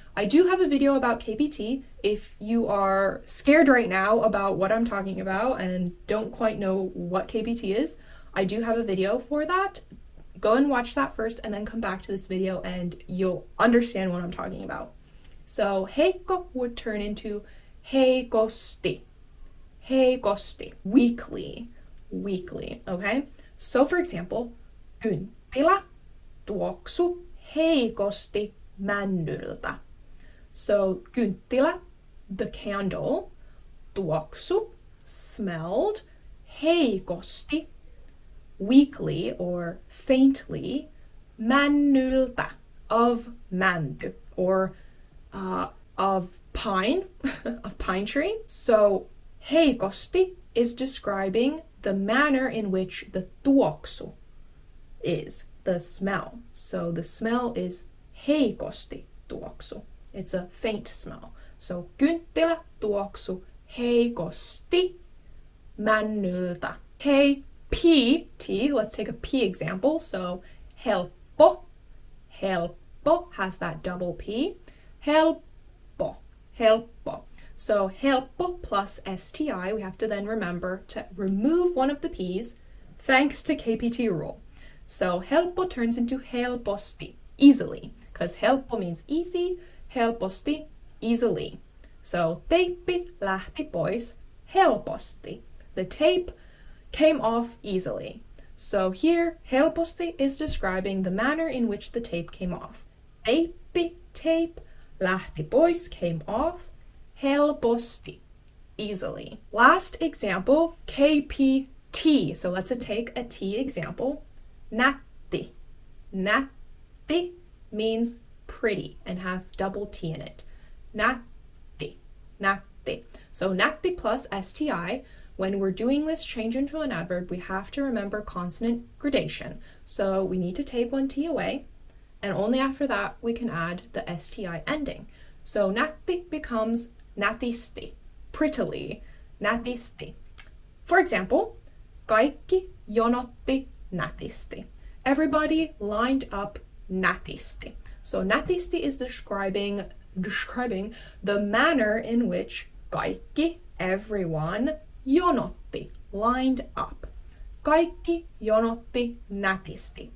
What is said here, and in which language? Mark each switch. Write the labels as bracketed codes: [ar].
[en] I do have a video about KPT. If you are scared right now about what I'm talking about and don't quite know what KPT is, I do have a video for that. Go and watch that first and then come back to this video and you'll understand what I'm talking about. So heikko would turn into heikosti. Heikosti. Weakly. Weakly. Okay? So for example, [fi] kynttilä tuoksu heikosti männyltä. [en] So kynttilä, the candle, tuoksu, smelled, heikosti, weakly or faintly, männyltä, of mänty, or of pine, a pine tree. So heikosti is describing the manner in which the tuoksu is, the smell. So the smell is [fi] heikosti tuoksu. [en] It's a faint smell. [fi] So kynttilä tuoksu heikosti männyltä. [en] KPT, let's take a P example. So helppo, helppo has that double P. Helppo, helppo. So helppo plus STI, we have to then remember to remove one of the P's thanks to KPT rule. So helppo turns into helposti, easily, because helppo means easy, helposti, easily. [fi] So teippi lähti pois helposti. [en] The tape came off easily. So here, helposti is describing the manner in which the tape came off. Teippi, tape, lähti pois, came off, helposti, easily. Last example, KPT. So let's take a T example. Nätti. Nätti means pretty and has double T in it. Nätti. Nätti. So nätti plus STI, when we're doing this change into an adverb, we have to remember consonant gradation. So we need to take one T away, and only after that we can add the STI ending. So nätti becomes nätisti, prettily, nätisti. For example, [fi] kaikki jonotti nätisti. [en] Everybody lined up nätisti. So nätisti is describing the manner in which kaikki, everyone, jonotti, lined up. [fi] Kaikki jonotti nätisti.